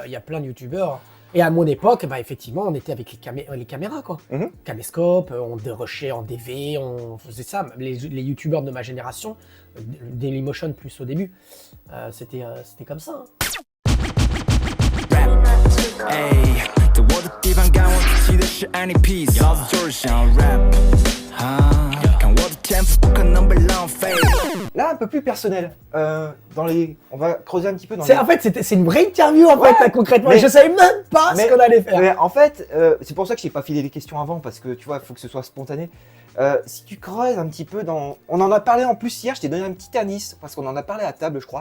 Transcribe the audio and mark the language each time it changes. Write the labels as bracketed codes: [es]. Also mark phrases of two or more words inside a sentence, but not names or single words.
[fr] il y a plein de youtubeurs. Et à mon époque, bah effectivement, on était avec les caméras quoi. Mhm. Caméscope, on dérushait en DV, on faisait ça. Les youtubeurs de ma génération, Dailymotion plus au début, c'était comme ça. hein. Ayy, 또 어디地方敢我自己的是 any piece， [zh] 老子就是想 rap，啊，看我的天赋不可能被浪费。 [fr] Là, un peu plus personnel. On va creuser un petit peu dans En fait, c'est une vraie interview, en fait, là, concrètement. mais- Et je savais même pas ce qu'on allait faire. Mais en fait, c'est pour ça que je n'ai pas filé les questions avant, parce que tu vois, il faut que ce soit spontané. Si tu creuses un petit peu dans... On en a parlé en plus hier, je t'ai donné un petit indice, parce qu'on en a parlé à table, je crois.